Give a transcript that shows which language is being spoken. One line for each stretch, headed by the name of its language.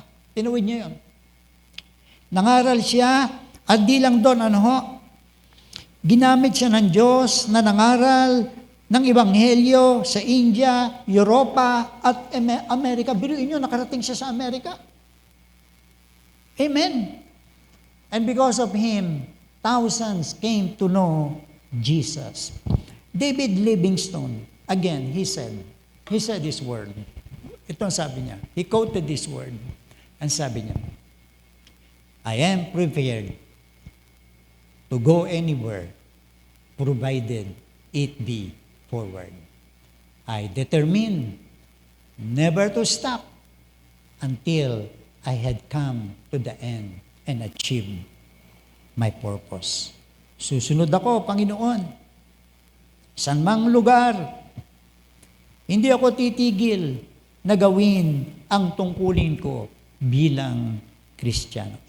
Filipino: Tinawid niya yun. Nangaral siya at di lang doon, ginamit siya ng Diyos na nangaral ng Ebanghelyo sa India, Europa, at Amerika. Biruin nyo, nakarating siya sa Amerika. Amen.
English: And because of him, thousands came to know Jesus. David Livingstone, again, he said this word.
Filipino: Ito ang sabi niya.
English: He quoted this word. And
Filipino: sabi niya,
English: I am prepared to go anywhere provided it be forward. I determined never to stop until I had come to the end and achieved my purpose.
Filipino: Susunod ako, Panginoon. San mang lugar, hindi ako titigil na gawin ang tungkulin ko bilang Kristiyano.